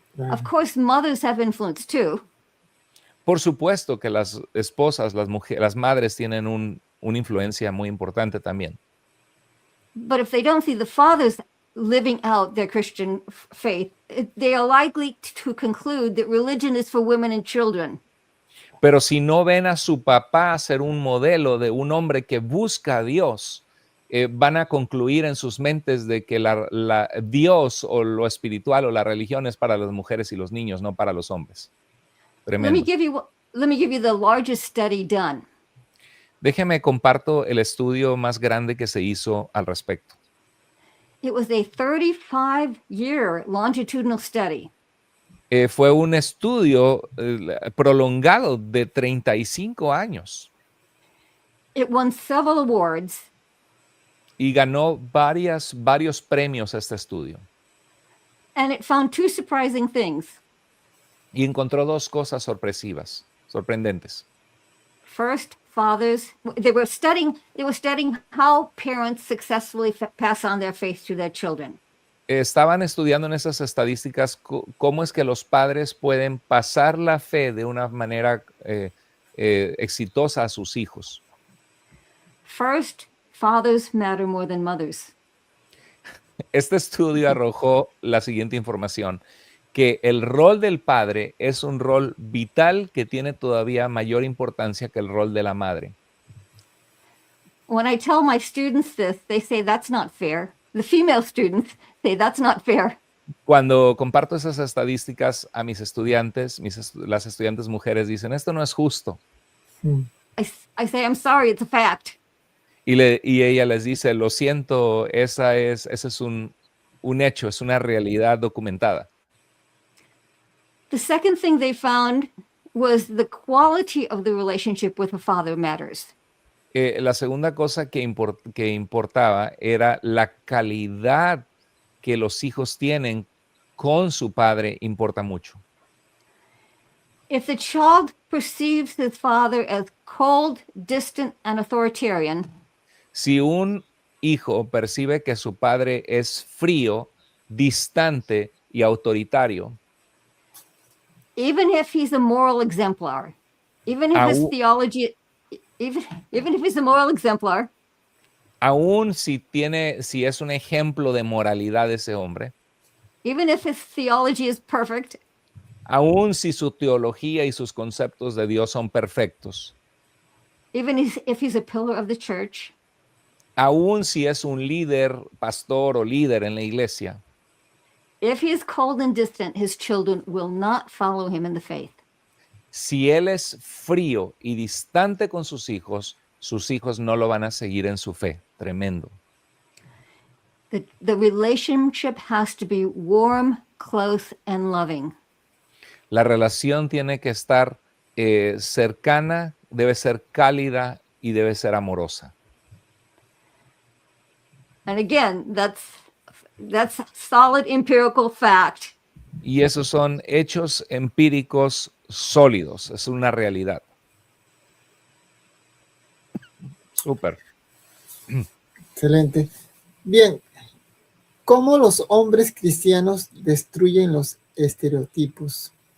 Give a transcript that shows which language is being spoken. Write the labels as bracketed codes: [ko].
[en] Of course, mothers have influence too. [es] Por supuesto que las esposas, las madres tienen una influencia muy importante también. [en] But if they don't see the fathers living out their Christian faith, they are likely to conclude that religion is for women and children. [es] Pero si no ven a su papá ser un modelo de un hombre que busca a Dios, van a concluir en sus mentes de que Dios o lo espiritual o la religión es para las mujeres y los niños, no para los hombres. [en] Let [es] Tremendo. [en] me give you the largest study done. [es] Déjeme comparto el estudio más grande que se hizo al respecto. [en] It was a 35-year longitudinal study. [es] Fue un estudio prolongado de 35 años [en] It won several awards, [es] y ganó varios premios este estudio. [en] and it found two surprising things. [es] Y encontró dos cosas sorprendentes. [en] First, fathers, they were studying how parents successfully pass on their faith to their children. [es] Estaban estudiando en esas estadísticas cómo es que los padres pueden pasar la fe de una manera exitosa a sus hijos. [en] First, fathers matter more than mothers. [es] Este estudio arrojó la siguiente información, que el rol del padre es un rol vital que tiene todavía mayor importancia que el rol de la madre. [en] When I tell my students this, they say that's not fair. The female students say that's not fair. [es] Cuando comparto esas estadísticas a mis estudiantes, las estudiantes mujeres dicen, esto no es justo. [en] I say, I'm sorry, it's a fact. [es] Y ella les dice, lo siento, ese es un hecho, es una realidad documentada. [en] The second thing they found was the quality of the relationship with a father matters. [es] La segunda cosa que importaba era la calidad que los hijos tienen con su padre, importa mucho. [en] If the child perceives his father as cold, distant, and authoritarian, [es] Si un hijo percibe que su padre es frío, distante y autoritario, [en] even if he's a moral exemplar, even if his Au- theology, even if he's a moral exemplar, [es] aun si es un ejemplo de moralidad ese hombre, [en] even if his theology is perfect, [es] aun si su teología y sus conceptos de Dios son perfectos, [en] even if he's a pillar of the church, [es] aun si es un líder, pastor o líder en la iglesia, [en] if he is cold and distant, his children will not follow him in the faith. [es] si él es frío y distante con sus hijos no lo van a seguir en su fe. Tremendo. [en] The relationship has to be warm, close, and loving. [es] La relación tiene que estar cercana, debe ser cálida y debe ser amorosa. [en] And again, that's solid empirical fact. [es] Y esos son hechos empíricos sólidos, es una realidad. Súper. Excelente. Bien, ¿cómo los hombres cristianos destruyen los estereotipos?